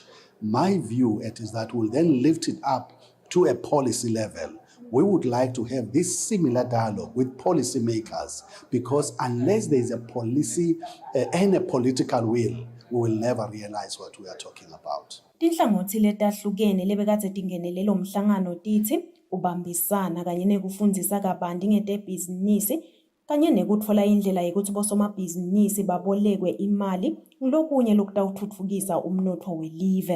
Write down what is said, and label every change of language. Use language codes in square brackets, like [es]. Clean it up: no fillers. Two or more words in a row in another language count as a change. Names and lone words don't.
[en] My view is that we'll then lift it up to a policy level. We would like to have this similar dialogue with policymakers, because unless there is a policy and a political will, we will never realize what we are talking about. [ss] Tinhlangothi letahlukene lebekade tingenele lo mhlangano tithi ubambisana kanye nekufundzisa kabanti ngetebhizinisi kanye nekutfola indlela yokuthi bosomabhizinisi babolekwe imali lokunye lokutawutfutfukisa umnotfo welive.